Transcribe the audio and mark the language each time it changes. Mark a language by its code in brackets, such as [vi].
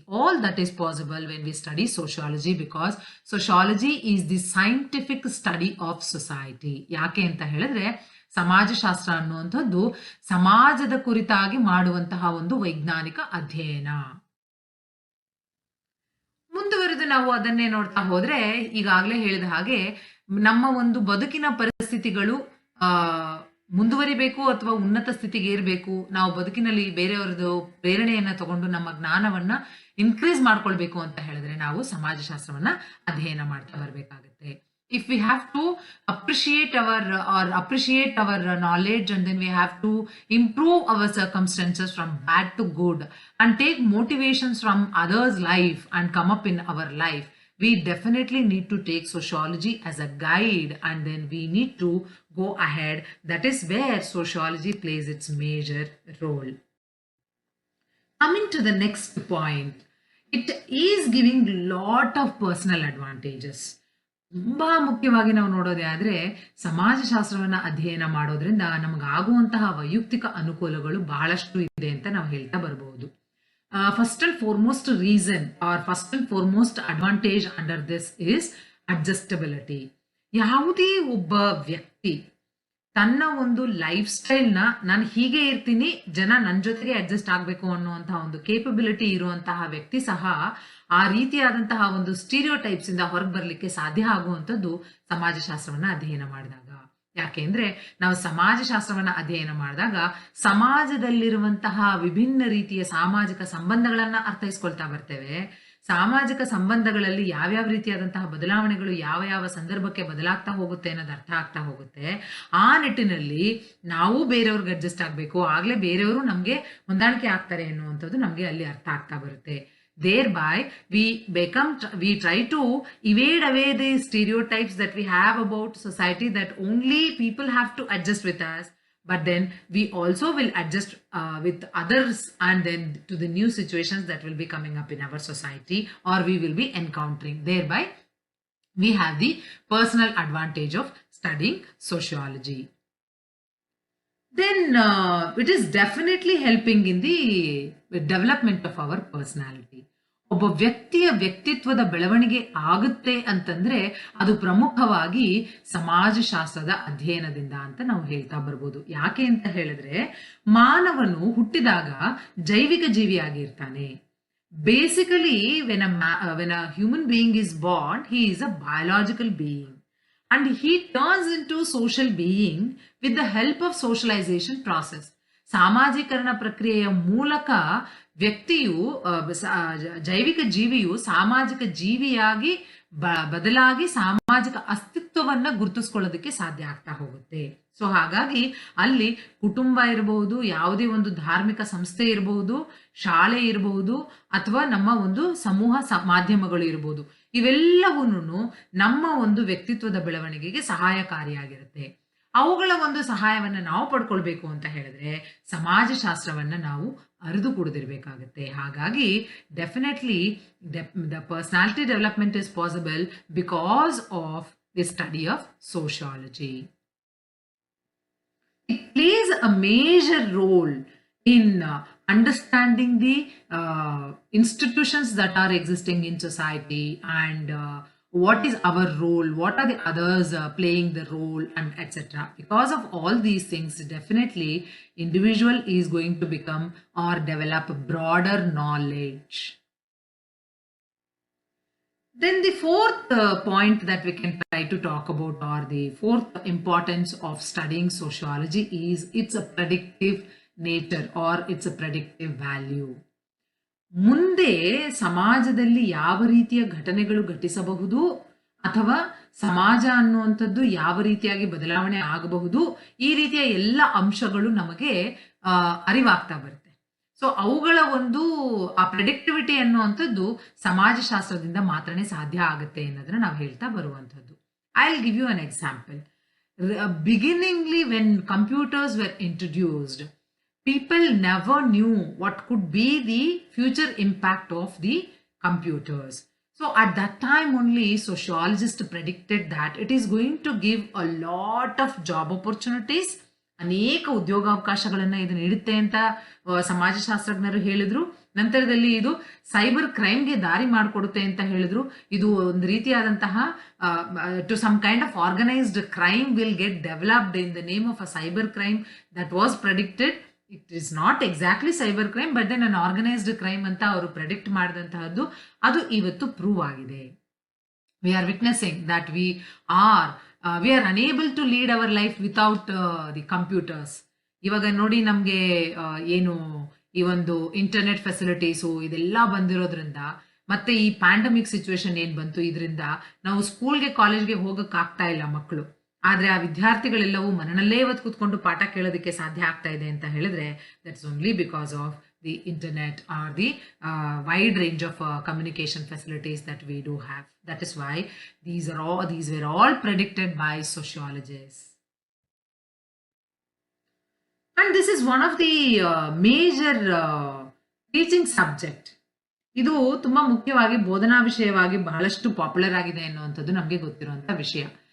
[en] All that is possible when we study sociology, because sociology is the scientific study of society. [kn] ಯಾಕೆ ಅಂತ ಹೇಳಿದ್ರೆ ಸಮಾಜಶಾಸ್ತ್ರ ಅನ್ನುವಂಥದ್ದು ಸಮಾಜದ ಕುರಿತಾಗಿ ಮಾಡುವಂತಹ ಒಂದು ವೈಜ್ಞಾನಿಕ ಅಧ್ಯಯನ. ಮುಂದುವರೆದು ನಾವು ಅದನ್ನೇ ನೋಡ್ತಾ ಹೋದ್ರೆ ಈಗಾಗಲೇ ಹೇಳಿದ ಹಾಗೆ ನಮ್ಮ ಒಂದು ಬದುಕಿನ ಪರಿಸ್ಥಿತಿಗಳು ಮುಂದುವರಿಬೇಕು ಅಥವಾ ಉನ್ನತ ಸ್ಥಿತಿಗೆ ಏರ್ಬೇಕು, ನಾವು ಬದುಕಿನಲ್ಲಿ ಬೇರೆಯವರದು ಪ್ರೇರಣೆಯನ್ನ ತಗೊಂಡು ನಮ್ಮ ಜ್ಞಾನವನ್ನ ಇನ್ಕ್ರೀಸ್ ಮಾಡ್ಕೊಳ್ಬೇಕು ಅಂತ ಹೇಳಿದ್ರೆ ನಾವು ಸಮಾಜಶಾಸ್ತ್ರವನ್ನ ಅಧ್ಯಯನ ಮಾಡ್ತಾ ಬರ್ಬೇಕಾಗತ್ತೆ. [en] If we have to appreciate our knowledge, and then we have to improve our circumstances from bad to good and take motivations from others' life and come up in our life, we definitely need to take sociology as a guide, and then we need to go ahead. That is where sociology plays its major role. Coming to the next point, it is giving lot of personal advantages. [kn] ತುಂಬಾ ಮುಖ್ಯವಾಗಿ ನಾವು ನೋಡೋದೇ ಆದ್ರೆ ಸಮಾಜಶಾಸ್ತ್ರವನ್ನ ಅಧ್ಯಯನ ಮಾಡೋದ್ರಿಂದ ನಮಗಾಗುವಂತಹ ವೈಯಕ್ತಿಕ ಅನುಕೂಲಗಳು ಬಹಳಷ್ಟು ಇದೆ ಅಂತ ನಾವು ಹೇಳ್ತಾ ಬರಬಹುದು. [en] First and foremost reason are first and foremost advantage under this is adjustability. [kn] ಯಾವುದೇ ಒಬ್ಬ ವ್ಯಕ್ತಿ ತನ್ನ ಒಂದು ಲೈಫ್ ಸ್ಟೈಲ್ನ ನಾನು ಹೀಗೆ ಇರ್ತೀನಿ, ಜನ ನನ್ನ ಜೊತೆಗೆ ಅಡ್ಜಸ್ಟ್ ಆಗಬೇಕು ಅನ್ನುವಂತಹ ಒಂದು ಕೇಪಬಿಲಿಟಿ ಇರುವಂತಹ ವ್ಯಕ್ತಿ ಸಹ ಆ ರೀತಿಯಾದಂತಹ ಒಂದು ಸ್ಟೀರಿಯೋಟೈಪ್ಸ್ ಇಂದ ಹೊರಗೆ ಬರಲಿಕ್ಕೆ ಸಾಧ್ಯ ಆಗುವಂಥದ್ದು ಸಮಾಜಶಾಸ್ತ್ರವನ್ನ ಅಧ್ಯಯನ ಮಾಡಿದಾಗ. ಯಾಕೆಂದ್ರೆ ನಾವು ಸಮಾಜಶಾಸ್ತ್ರವನ್ನ ಅಧ್ಯಯನ ಮಾಡಿದಾಗ ಸಮಾಜದಲ್ಲಿರುವಂತಹ ವಿಭಿನ್ನ ರೀತಿಯ ಸಾಮಾಜಿಕ ಸಂಬಂಧಗಳನ್ನ ಅರ್ಥೈಸ್ಕೊಳ್ತಾ ಬರ್ತೇವೆ. ಸಾಮಾಜಿಕ ಸಂಬಂಧಗಳಲ್ಲಿ ಯಾವ್ಯಾವ ರೀತಿಯಾದಂತಹ ಬದಲಾವಣೆಗಳು ಯಾವ ಯಾವ ಸಂದರ್ಭಕ್ಕೆ ಬದಲಾಗ್ತಾ ಹೋಗುತ್ತೆ ಅನ್ನೋದು ಅರ್ಥ ಆಗ್ತಾ ಹೋಗುತ್ತೆ. ಆ ನಿಟ್ಟಿನಲ್ಲಿ ನಾವು ಬೇರೆಯವ್ರಿಗೆ ಅಡ್ಜಸ್ಟ್ ಆಗಬೇಕು, ಆಗ್ಲೇ ಬೇರೆಯವರು ನಮ್ಗೆ ಹೊಂದಾಣಿಕೆ ಆಗ್ತಾರೆ ಅನ್ನುವಂಥದ್ದು ನಮ್ಗೆ ಅಲ್ಲಿ ಅರ್ಥ ಆಗ್ತಾ ಬರುತ್ತೆ. [en] Thereby, we try to evade away the stereotypes that we have about society, that only people have to adjust with us, but then we also will adjust with others, and then to the new situations that will be coming up in our society or we will be encountering. Thereby, we have the personal advantage of studying sociology. Then it is definitely helping in the development of our personality. [kn] ಒಬ್ಬ ವ್ಯಕ್ತಿಯ ವ್ಯಕ್ತಿತ್ವದ ಬೆಳವಣಿಗೆ ಆಗುತ್ತೆ ಅಂತಂದ್ರೆ ಅದು ಪ್ರಮುಖವಾಗಿ ಸಮಾಜಶಾಸ್ತ್ರದ ಅಧ್ಯಯನದಿಂದ ಅಂತ ನಾವು ಹೇಳ್ತಾ ಬರ್ಬೋದು. ಯಾಕೆ ಅಂತ ಹೇಳಿದ್ರೆ ಮಾನವನು ಹುಟ್ಟಿದಾಗ ಜೈವಿಕ ಜೀವಿಯಾಗಿರ್ತಾನೆ. [en] Basically when a human being is born, he is a biological being. And he turns into social being with the help of socialization process. [kn] ಸಾಮಾಜೀಕರಣ ಪ್ರಕ್ರಿಯೆಯ ಮೂಲಕ ವ್ಯಕ್ತಿಯು ಜೈವಿಕ ಜೀವಿಯು ಸಾಮಾಜಿಕ ಜೀವಿಯಾಗಿ ಬದಲಾಗಿ ಸಾಮಾಜಿಕ ಅಸ್ತಿತ್ವವನ್ನ ಗುರುತಿಸ್ಕೊಳ್ಳೋದಕ್ಕೆ ಸಾಧ್ಯ ಆಗ್ತಾ ಹೋಗುತ್ತೆ. ಸೊ ಹಾಗಾಗಿ ಅಲ್ಲಿ ಕುಟುಂಬ ಇರಬಹುದು, ಯಾವುದೇ ಒಂದು ಧಾರ್ಮಿಕ ಸಂಸ್ಥೆ ಇರಬಹುದು, ಶಾಲೆ ಇರಬಹುದು, ಅಥವಾ ನಮ್ಮ ಒಂದು ಸಮೂಹ ಮಾಧ್ಯಮಗಳು ಇರಬಹುದು, ಇವೆಲ್ಲವೂ ನಮ್ಮ ಒಂದು ವ್ಯಕ್ತಿತ್ವದ ಬೆಳವಣಿಗೆಗೆ ಸಹಾಯಕಾರಿಯಾಗಿರುತ್ತೆ. ಅವುಗಳ ಒಂದು ಸಹಾಯವನ್ನು ನಾವು ಪಡ್ಕೊಳ್ಬೇಕು ಅಂತ ಹೇಳಿದ್ರೆ ಸಮಾಜಶಾಸ್ತ್ರವನ್ನು ನಾವು ಅರಿದು ಕುಡಿದಿರಬೇಕಾಗುತ್ತೆ. [en] ಹಾಗಾಗಿ definitely the personality development is possible because of the study of sociology. It plays a major role in understanding the institutions that are existing in society and what is our role, what are the others playing the role, and etc. Because of all these things, definitely individual is going to become or develop broader knowledge. Then the fourth point that we can try to talk about, or the fourth importance of studying sociology, is it's a predictive nature or it's a predictive value. [kn] ಮುಂದೆ ಸಮಾಜದಲ್ಲಿ ಯಾವ ರೀತಿಯ ಘಟನೆಗಳು ಘಟಿಸಬಹುದು ಅಥವಾ ಸಮಾಜ ಅನ್ನುವಂಥದ್ದು ಯಾವ ರೀತಿಯಾಗಿ ಬದಲಾವಣೆ ಆಗಬಹುದು, ಈ ರೀತಿಯ ಎಲ್ಲ ಅಂಶಗಳು ನಮಗೆ ಅರಿವಾಗ್ತಾ ಬರುತ್ತೆ. ಸೊ ಅವುಗಳ ಒಂದು ಆ ಪ್ರೆಡಿಕ್ಟಿವಿಟಿ ಅನ್ನುವಂಥದ್ದು ಸಮಾಜಶಾಸ್ತ್ರದಿಂದ ಮಾತ್ರನೇ ಸಾಧ್ಯ ಆಗುತ್ತೆ ಅನ್ನೋದನ್ನ ನಾವು ಹೇಳ್ತಾ ಬರುವಂಥದ್ದು. [en] I will give you an example. Beginningly when computers were introduced, people never knew what could be the future impact of the computers. So at that time only sociologists predicted that it is going to give a lot of job opportunities. [kn] ಅನೇಕ ಉದ್ಯೋಗಾವಕಾಶಗಳನ್ನು ಇದು ನೀಡುತ್ತೆ ಅಂತ ಸಮಾಜಶಾಸ್ತ್ರಜ್ಞರು ಹೇಳಿದ್ರು. ನಂತರದಲ್ಲಿ ಇದು cyber ಕ್ರೈಮ್ಗೆ ದಾರಿ ಮಾಡಿಕೊಡುತ್ತೆ ಅಂತ ಹೇಳಿದ್ರು. ಇದು ಒಂದು ರೀತಿಯಾದಂತಹ [en] To some kind of organised crime will get developed in the name of a cyber crime that was predicted. It is not exactly cyber crime, but then an organised crime [kn] ಅಂತ ಅವರು predict ಮಾಡಿದಂತಹದ್ದು ಅದು ಇವತ್ತು prove ಆಗಿದೆ. [en] We are witnessing that we are unable to lead our life without the computers. [kn] ಇವಾಗ ನೋಡಿ, ನಮಗೆ ಏನು ಈ ಒಂದು ಇಂಟರ್ನೆಟ್ ಫೆಸಿಲಿಟೀಸು ಇದೆಲ್ಲ ಬಂದಿರೋದ್ರಿಂದ, ಮತ್ತೆ ಈ ಪ್ಯಾಂಡಮಿಕ್ ಸಿಚುವೇಶನ್ ಏನು ಬಂತು, ಇದರಿಂದ ನಾವು ಸ್ಕೂಲ್ಗೆ ಕಾಲೇಜ್ಗೆ ಹೋಗಕ್ಕಾಗ್ತಾ ಇಲ್ಲ ಮಕ್ಕಳು. ಆದರೆ ಆ ವಿದ್ಯಾರ್ಥಿಗಳೆಲ್ಲವೂ ಮನೆಯಲ್ಲೇ ಇವತ್ತು ಕೂತ್ಕೊಂಡು ಪಾಠ ಕೇಳೋದಕ್ಕೆ ಸಾಧ್ಯ ಆಗ್ತಾ ಇದೆ ಅಂತ ಹೇಳಿದ್ರೆ [en] That's only because of the internet or the wide range of communication facilities that we do have. That is why these were all predicted by sociologists. And this is one of the major teaching subject. [kn] ಇದು ತುಂಬಾ ಮುಖ್ಯವಾಗಿ ಬೋಧನಾ ವಿಷಯವಾಗಿ ಬಹಳಷ್ಟು popular ಆಗಿದೆ ಅನ್ನುವಂಥದ್ದು ನಮಗೆ ಗೊತ್ತಿರುವಂತ ವಿಷಯ.